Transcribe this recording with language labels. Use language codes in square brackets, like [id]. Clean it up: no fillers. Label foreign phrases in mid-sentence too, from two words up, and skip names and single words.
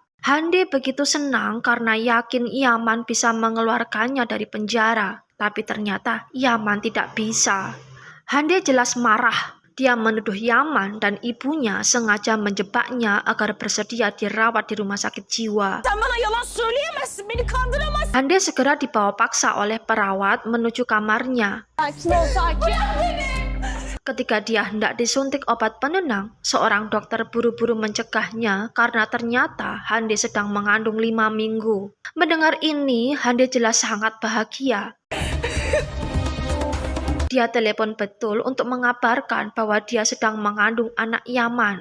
[id] Hande begitu senang karena yakin Yaman bisa mengeluarkannya dari penjara. Tapi ternyata Yaman tidak bisa. Hande jelas marah. Dia menuduh Yaman dan ibunya sengaja menjebaknya agar bersedia dirawat di rumah sakit jiwa. [tr] Sen bana yalan söyleyemezsin, beni kandıramazsın. [id] Hande segera dibawa paksa oleh perawat menuju kamarnya. [tr] Sakin ol, sakin. [id] Ketika dia hendak disuntik obat penenang, seorang dokter buru-buru mencegahnya karena ternyata Hande sedang mengandung 5 minggu. Mendengar ini, Hande jelas sangat bahagia. Dia telepon Betul untuk mengabarkan bahwa dia sedang mengandung anak Yaman.